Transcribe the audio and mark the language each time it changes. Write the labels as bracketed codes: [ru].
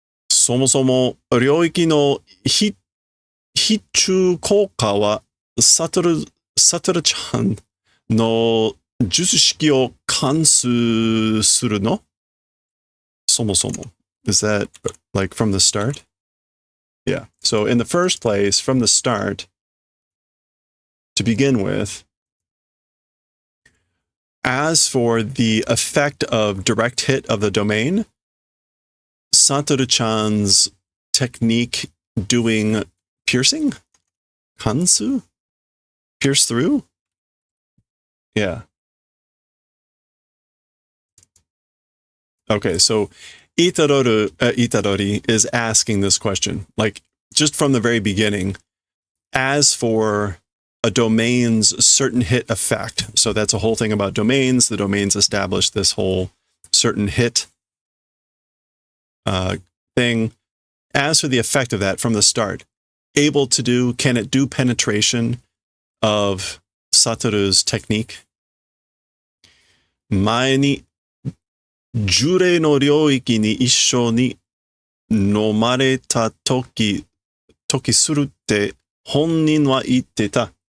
[ja] そもそも領域の必中効果はサトルちゃんの術式を関数するの? そもそも. [en] Is that like from the start? Yeah. So in the first place, from the start, to begin with, as for the effect of direct hit of the domain, Satoru-chan's technique doing piercing? Kansu? Pierce through? Yeah. Okay, so Itarori is asking this question, like just from the very beginning, as for a domain's certain hit effect. So that's a whole thing about domains. The domains establish this whole certain hit thing. As for the effect of that from the start, can it do penetration of Satoru's technique? [ja] 前に呪霊の領域に一緒に飲まれた時するって本人は言ってた。